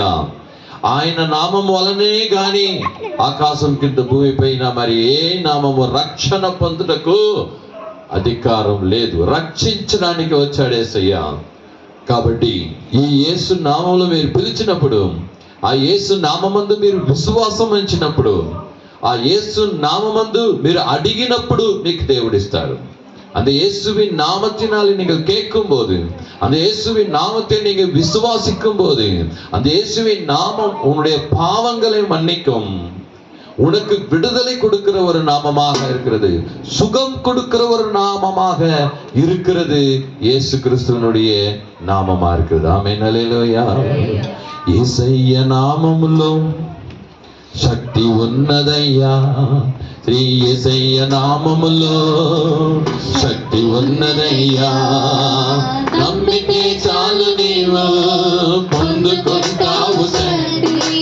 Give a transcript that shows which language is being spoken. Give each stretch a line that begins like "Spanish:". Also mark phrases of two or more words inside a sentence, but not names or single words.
Telugu: ఆయన నామం వలనే గాని ఆకాశం కింద భూమిపైన మరి ఏ నామము రక్షణ పొందుటకు అధికారం లేదు. రక్షించడానికి వచ్చాడు యేసయ్య. కాబట్టి ఈ యేసు నామంలో మీరు పిలిచినప్పుడు, ఆ యేసు నామమందు మీరు విశ్వాసం ఉంచినప్పుడు, ఆ యేసు நாமமந்து మీరు அடிகினప్పుడు మీకు దేవుడిస్తాడు.
Tamil: அந்த இயேசுவின் நாமத்தினால் நீங்கள் கேட்கும்போது, அந்த இயேசுவின் நாமத்தை நீங்கள் விசுவாசிக்கும் போது, அந்த இயேசுவின் நாமம் உன்னுடைய பாவங்களை மன்னிக்கும். உனக்கு விடுதலை கொடுக்கிற ஒரு நாமமாக இருக்கிறது. சுகம் கொடுக்கிற ஒரு நாமமாக இருக்கிறது. இயேசு கிறிஸ்துவினுடைய நாமமா இருக்கிறது. ஆமென். ஹல்லேலூயா.
Telugu: యేసయ్య నామములో శక్తి ఉన్నదయ్యా. శ్రీ యేసయ్య నామములో శక్తి ఉన్నదయ్యా. నమ్మితే చాలు నీవు పొందుకుంటావు శక్తి.